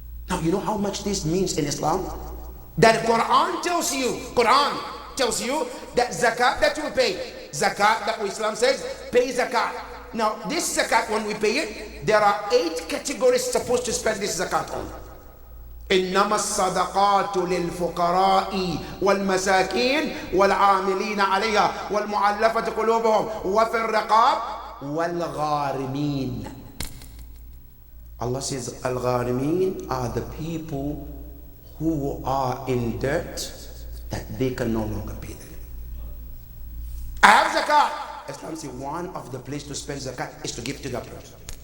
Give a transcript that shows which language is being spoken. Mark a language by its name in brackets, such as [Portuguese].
[English] Now you know how much this means in Islam? That Quran tells you that zakat that you pay, zakat that Islam says, pay zakat. Now this zakat, when we pay it, there are 8 categories supposed to spend this zakat on. [Arabic] إنما الصدقات للفقراء والمساكين والعاملين عليها والمؤلفة قلوبهم وفي الرقاب والغارمين. [English] Allah says al-gharimin are the people who are in debt that they can no longer pay them. I have zakat. Islam says one of the places to spend zakat is to give to that person.